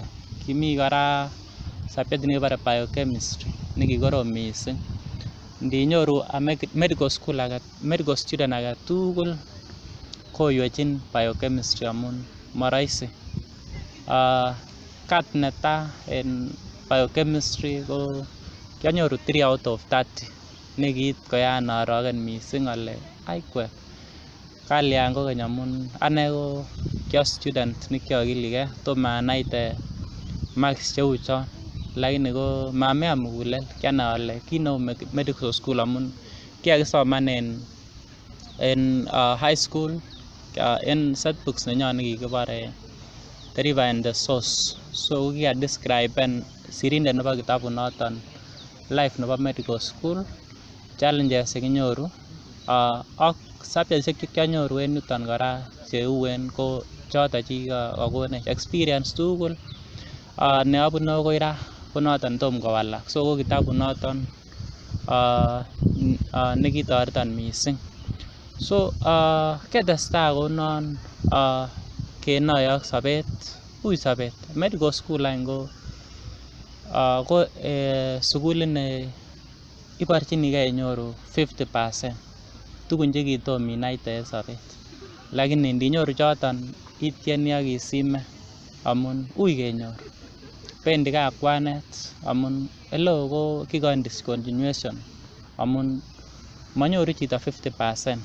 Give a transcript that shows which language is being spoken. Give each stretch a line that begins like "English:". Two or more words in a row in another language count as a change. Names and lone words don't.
Kipsigis: Kimi kora subject nekibore biochemistry nekikorom mising. Ndinyoru
English: medical student
Kipsigis: age tugul koywechin biochemistry amun maraisi. Kat netai en biochemistry ko kianyoru
English: 3 out of 30
Kipsigis: nekiit koyan arogen mising ale aikwek kalyan kokeny amun ane ko kia student nekiokiligei tomo anaite marks cheu chon lakini ko mamean mugulel kianai ale kiit neu
English: medical school
Kipsigis: amun kiakisoman en
English: high school
Kipsigis: en setbooks nenyon nekikibore The River and the Source. So kiadescriben sirindet nebo kitabut noton life nebo
English: medical school,
Kipsigis: challenges chekinyoru ak subjects chekianyoru en yuton kora cheuen ko choton chekikokonech experience tugul neabune akoi ra ko noton tom kowalak. So ko kitabut noton nekitoreton mising. So ketestai kounon kenoe ak sobet. Ui sobet.
English: Medical school
Kipsigis: any ko sukulit ne iborchinigei inyoru 50% tugun chekitom inaite en sobet. Lakini ndinyoru choton itieni ak isime amun ui kenyor. Bendi kakwanet amun eleo ko kikoin discontinuation amun manyoru chito 50%.